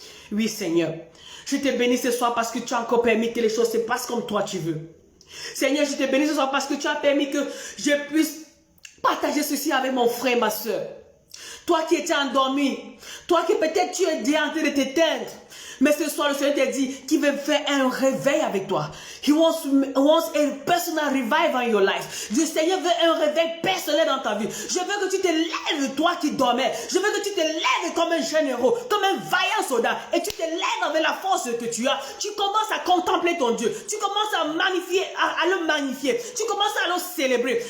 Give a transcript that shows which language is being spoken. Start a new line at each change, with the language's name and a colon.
French: Oui, Seigneur, je te bénis ce soir parce que tu as encore permis que les choses se passent comme toi tu veux. Seigneur, je te bénis ce soir parce que tu as permis que je puisse partager ceci avec mon frère, ma soeur. Toi qui étais endormi, toi qui peut-être tu es déjà en train de t'éteindre, mais ce soir le Seigneur t'a dit qu'il veut faire un réveil avec toi.
English: He wants a personal revival in your life.
French: Le Seigneur veut un réveil personnel dans ta vie. Je veux que tu te lèves, toi qui dormais. Je veux que tu te lèves comme un jeune héros, comme un vaillant soldat. Et tu te lèves avec la force que tu as. Tu commences à contempler ton Dieu. Tu commences à le magnifier. Tu commences à le célébrer.